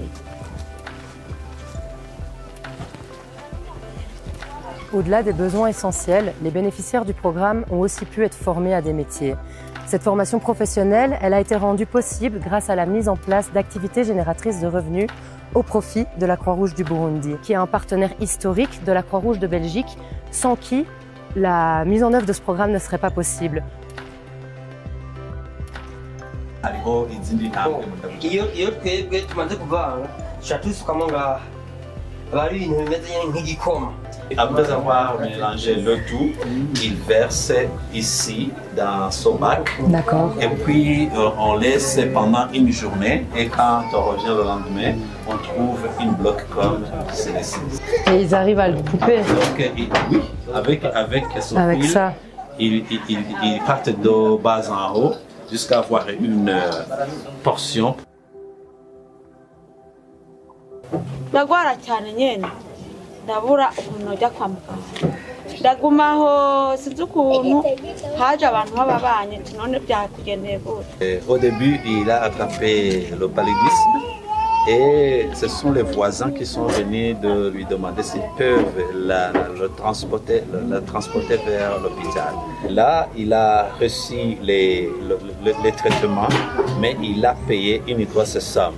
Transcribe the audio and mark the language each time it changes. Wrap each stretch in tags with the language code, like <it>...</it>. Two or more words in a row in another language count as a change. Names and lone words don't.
<fr>Au-delà des besoins essentiels, les bénéficiaires du programme ont aussi pu être formés à des métiers. Cette formation professionnelle, elle a été rendue possible grâce à la mise en place d'activités génératrices de revenus au profit de la Croix-Rouge du Burundi, qui est un partenaire historique de la Croix-Rouge de Belgique, sans qui la mise en œuvre de ce programme ne serait pas possible.</fr> <rn>iyo twebwe tumaze kuvanga duca dusukamo ngaha aba ari ibintu bimeze nk'igikoma.</rn> <fr>Après avoir mélangé le tout, il verse ici dans son bac. D'accord. Et puis on laisse pendant une journée. Et quand on revient le lendemain, on trouve une bloc comme celle-ci. Et ils arrivent à le couper. Donc oui, avec son Avec fil, ça. ils partent de bas en haut jusqu'à avoir une portion.</fr> <rn>ndagwara cyane nyene ndabura ukuntu najya kwa muganga ndagumaho sinzi ukuntu haje abantu b'ababanye none byakugendeye gute.</rn> <fr>Au début, il a attrapé le paludisme et ce sont les voisins qui sont venus de lui demander s'ils peuvent le transporter vers l'hôpital. Là, il a reçu les traitements, mais il a payé une grosse somme.</fr>